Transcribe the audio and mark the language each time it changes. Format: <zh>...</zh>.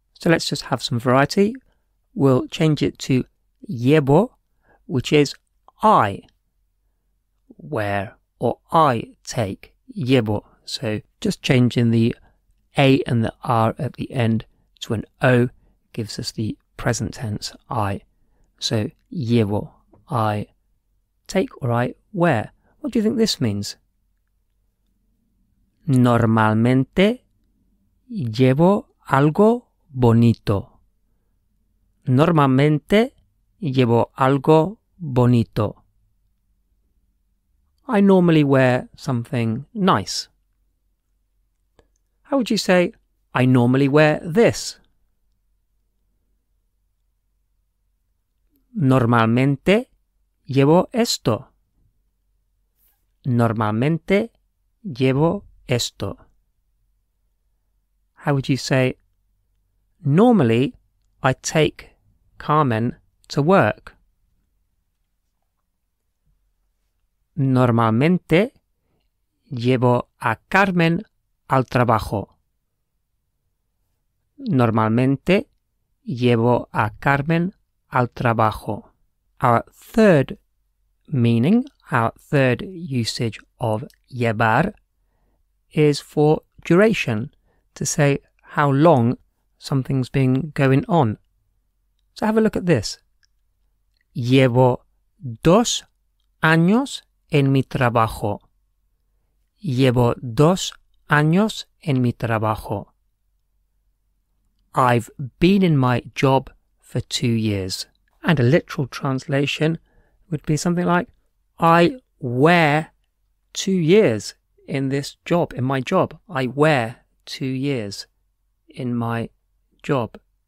<en>So let's just have some variety. We'll change it to llevo, which is I wear or I take. Llevo. So just changing the A and the R at the end to an O gives us the present tense I. So llevo, I take or I wear. What do you think this means?</en> <es>Normalmente llevo algo bonito. Normalmente llevo algo bonito.</es> <en>I normally wear something nice. How would you say, I normally wear this?</en> <es>Normalmente llevo esto. Normalmente llevo esto.</es> <en>How would you say, normally I take Carmen to work.</en> <es>Normalmente llevo a Carmen al trabajo. Normalmente llevo a Carmen al trabajo.</es> <en>Our third meaning, our third usage of llevar is for duration, to say how long something's been going on. So have a look at this.</en> <es>Llevo 2 años en mi trabajo. Llevo 2 años en mi trabajo.</es> <en>I've been in my job for 2 years. And a literal translation would be something like, I wear 2 years in this job, in my job. I wear 2 years in my job.</en>